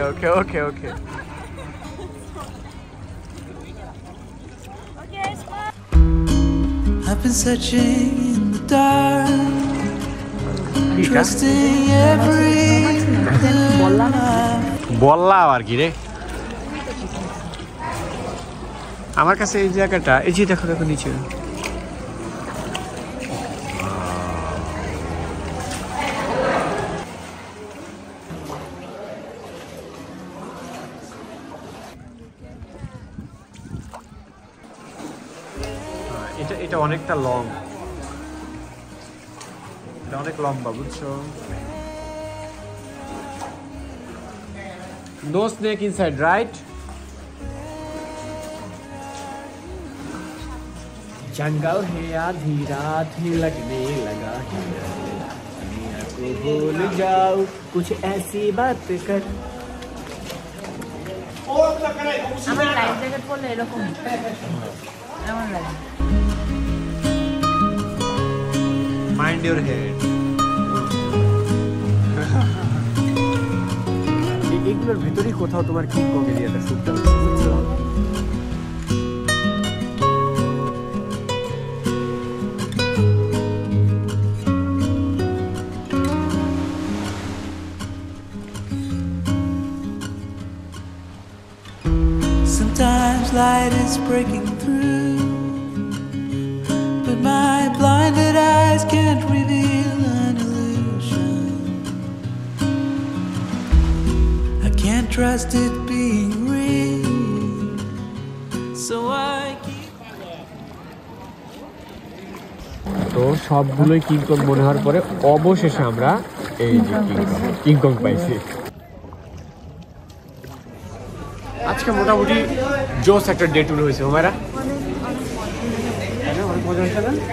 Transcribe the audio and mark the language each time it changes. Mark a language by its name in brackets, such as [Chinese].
[English] I've been searching in the dark, trusting every [Bangla] বললা আর কি রে, আমার কাছে এই জায়গাটা, এই যে দেখো নিচে এটা অনেকটা লং, এটা অনেক লম্বা, বুঝছো? [English] No snake inside, right? [Hindi] जंगल है आधी रात ही लगने लगा है, दुनिया को भूल जाओ कुछ ऐसी बात कर। [Bangla] আমার লাইফ জ্যাকেট পরলে এরকম এমন লাগে। [English] Mind your head. [Bangla] এগুলোর ভিতরেই কোথাও তোমার কিং কং এরিয়াটা শুটটা হচ্ছে, বুঝছো? [English] much light is breaking through, but my blinded eyes can't reveal an illusion. I can't trust it being real, so I keep. [Bangla] তো সবগুলোই কিংকং মনে হওয়ার পরে অবশেষে আমরা এই যে কিংকং পাইছি। আজকে মোটামুটি জোস একটা ডে ট্যুর হয়েছে হুমায়রা, অনেক মজা হয়েছে না?